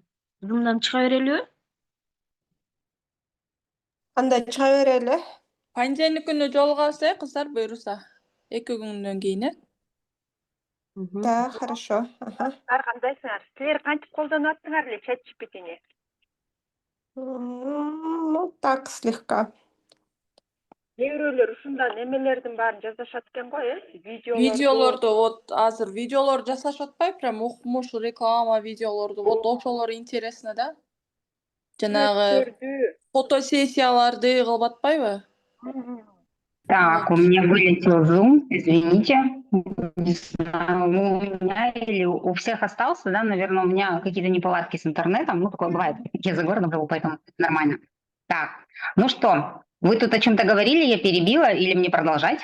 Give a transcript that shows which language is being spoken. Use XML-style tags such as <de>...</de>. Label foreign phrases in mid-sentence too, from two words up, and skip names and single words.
<ky>Мындан чыга берелиби? Кандай чыга берели? Понедельник күнү жолугасыз, кыздар, буюрса. 2 күндөн кийин,</ky> <ru>Да, хорошо. Ага.</ru> <ky>Силер кандайсыңар? Силер кантип колдонуп аттыңар эле чат GPT'ни?</ky> <ru>Ну, так, слегка.</ru> <ky>кээ бирөөлөр ушундай немелердин баарын жасашат экен го, Видеолорду вот азыр видеолор жасашып атпайбы, прям укмуш реклама видеолорду. Вот ошолор интересно да. Жанагы фотосессияларды кылып атпайбы?</ky> <ru>Так, у меня вылетел Zoom, извините. Не знаю, у меня или у всех остался, да, наверное, у меня какие-то неполадки с интернетом, ну, такое бывает. Я за городом живу, поэтому нормально. Так, ну что, вы тут о чем-то говорили, я перебила, или мне продолжать?</ru>